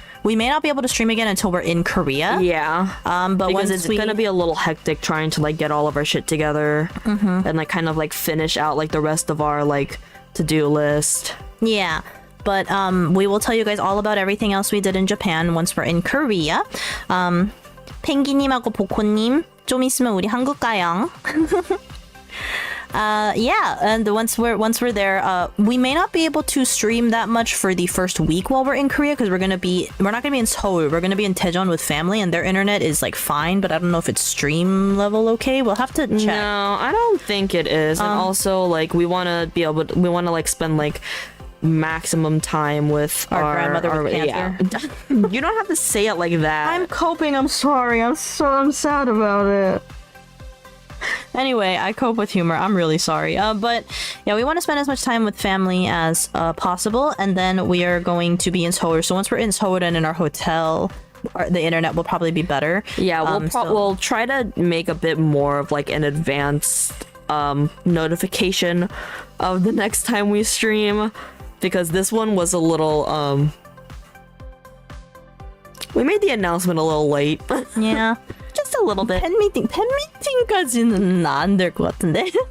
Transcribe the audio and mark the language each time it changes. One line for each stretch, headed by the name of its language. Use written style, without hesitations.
English: we may not be able to stream again until we're in Korea. Yeah. But Because once it's gonna be a little hectic trying to like get all of our shit together and like kind of like finish out like the rest of our like to-do list. Yeah. But we will tell you guys all about everything else we did in Japan once we're in Korea.
Korean: 펭귄님하고 보코님 좀 있으면 우리 한국 가요.
English: Yeah, and once we're there, we may not be able to stream that much for the first week while we're in Korea because we're not gonna be in Seoul. We're gonna be in Daejeon with family, and their internet is like fine, but I don't know if it's stream level okay. We'll have to check. No, I don't think it is. And also, like, we want to like spend like maximum time with Our grandmother with cancer. Yeah. You don't have to say it like that. I'm coping. I'm sorry. I'm sad about it. Anyway, I cope with humor. I'm really sorry. But yeah, we want to spend as much time with family as possible, and then we are going to be in Seoul. So once we're in Seoul and in our hotel, the internet will probably be better. Yeah, we'll try to make a bit more of like an advanced notification of the next time we stream, because this one was a little we made the announcement a little late. Yeah. Just a little bit.
Korean: 팬미팅까지는 안 될 것 같은데.